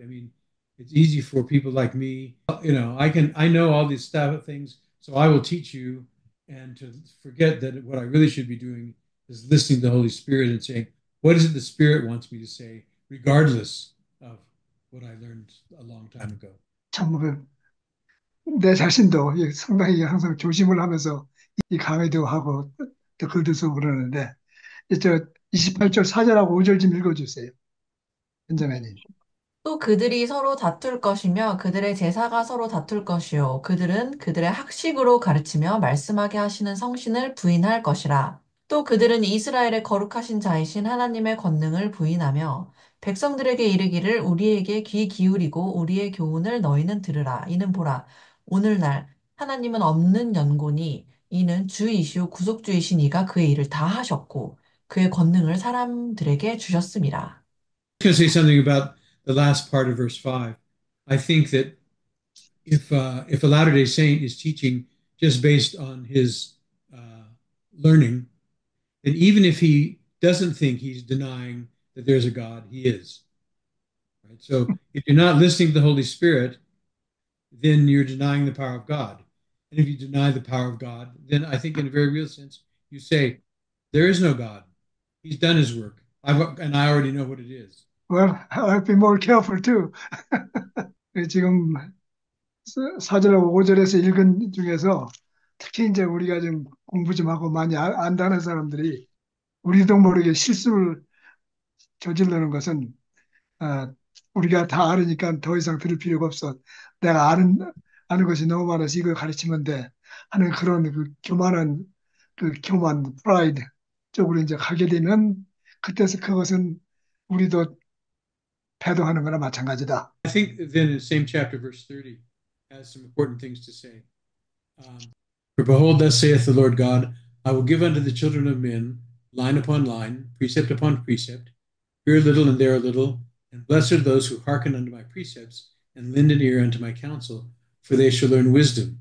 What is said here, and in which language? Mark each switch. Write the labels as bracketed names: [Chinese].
[English] I mean, it's easy for people like me. I know all these things, so I will teach you, and to forget that what I really should be doing is listening to the Holy Spirit and saying, what is it the Spirit wants me to say, regardless of what I learned a long time ago. [Korean] 참, 내 자신도 상당히 항상 조심을 하면서 이 강의도 하고 또 글도 쓰고 그러는데 저 28절 4절하고 5절 좀 읽어주세요. 현자매님. 또 그들이 서로 다툴 것이며 그들의 제사가 서로 다툴 것이요 그들은 그들의 학식으로 가르치며 말씀하게 하시는 성신을 부인할 것이라. 또 그들은 이스라엘의 거룩하신 자이신 하나님의 권능을 부인하며 백성들에게 이르기를 우리에게 귀 기울이고 우리의 교훈을 너희는 들으라. 이는 보라 오늘날 하나님은 없는 연고니 이는 주이시오 구속주이신 이가 그의 일을 다 하셨고 그의 권능을 사람들에게 주셨음이라. [English] going to say something about the last part of verse 5. I think that if a Latter day Saint is teaching just based on his learning, then even if he doesn't think he's denying that there's a God, he is. Right? So if you're not listening to the Holy Spirit, then you're denying the power of God. And if you deny the power of God, then I think in a very real sense, you say, there is no God. He's done his work. And I already know what it is. Well, I'll be more careful too. [Korean] 지금 4절하고 5절에서 읽은 중에서 특히 이제 우리가 좀 공부 좀 하고 많이 안다는 사람들이 우리도 모르게 실수를 저지르는 것은 우리가 다 알으니까 더 이상 들을 필요가 없어. 내가 아는 것이 너무 많아서 이걸 가르치면 돼 하는 그런 그 교만한 그 교만, 프라이드 쪽으로 이제 가게 되면 그때서 그것은 우리도 배도하는 거나 마찬가지다. [English] I think then in the same chapter, verse 30, has some important things to say. For behold, thus saith the Lord God, I will give unto the children of men line upon line, precept upon precept, here a little and there a little, and blessed are those who hearken unto my precepts and lend an ear unto my counsel, for they shall learn wisdom.